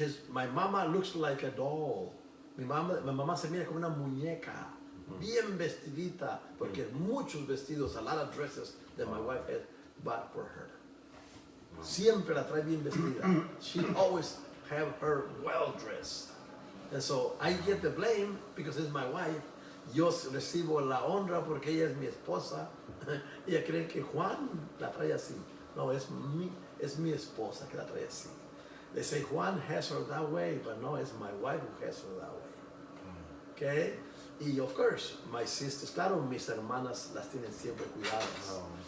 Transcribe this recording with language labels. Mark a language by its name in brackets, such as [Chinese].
[English] My mama looks like a doll. [Spanish] Mi mamá se mira como una muñeca. bien vestidita, porque muchos vestidos, [English] a lot of dresses that my wife had bought for her. [Spanish] Siempre la trae bien vestida. [English] She always have her well dressed. And so I get the blame because it's my wife. [Spanish] Yo recibo la honra porque ella es mi esposa. Ella cree que Juan la trae así. No, es mi esposa que la trae así. [English] They say Juan has her that way, but no, it's my wife who has her that way. Okay? [Spanish] Y [English] of course, my sisters, [Spanish] claro, mis hermanas las tienen siempre cuidadas.